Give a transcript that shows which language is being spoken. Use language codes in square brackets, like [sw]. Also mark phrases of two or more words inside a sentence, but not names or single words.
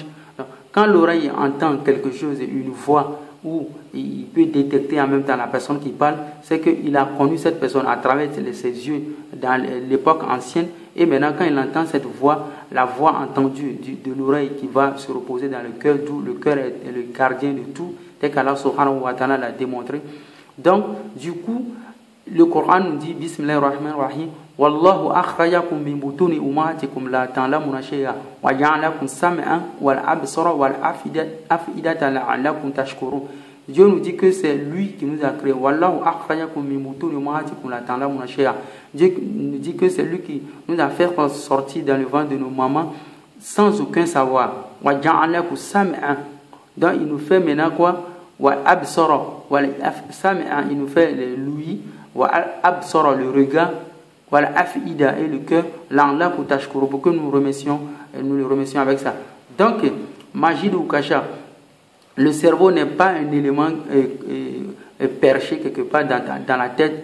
[fr] Donc, quand l'oreille entend quelque chose, une voix, où il peut détecter en même temps la personne qui parle, c'est qu'il a connu cette personne à travers ses yeux dans l'époque ancienne, et maintenant quand il entend cette voix, la voix entendue de l'oreille qui va se reposer dans le cœur, d'où le cœur est le gardien de tout, tel qu'Allah [ar] سبحانه وتعالى [fr] l'a démontré. Donc du coup, le Coran nous dit [ar] بسم الله الرحمن الرحيم والله أخرجكم من بطون أمهاتكم لا تعلمون شيئا وجعلكم سمعا والأبصار والأفئدة لعلكم تشكرون. [fr] Dieu nous dit que c'est lui qui nous a créé. [ar] والله أخرجكم من بطون أمهاتكم لا تعلمون شيئا. [fr] Dieu nous dit que c'est lui qui nous a fait sortir dans le ventre de nos mamans sans aucun savoir. [ar] وجعلكم سمعا. [fr] Donc il nous fait maintenant quoi? [ar] والأبصار والسمع, [fr] il nous fait l'ouïe, [ar] والأبصار [fr] le regard, voilà, afida et le cœur, l'anla pour tashkuru, pour que nous le remercions avec ça. Donc, Majid Oukacha, le cerveau n'est pas un élément perché quelque part dans la tête.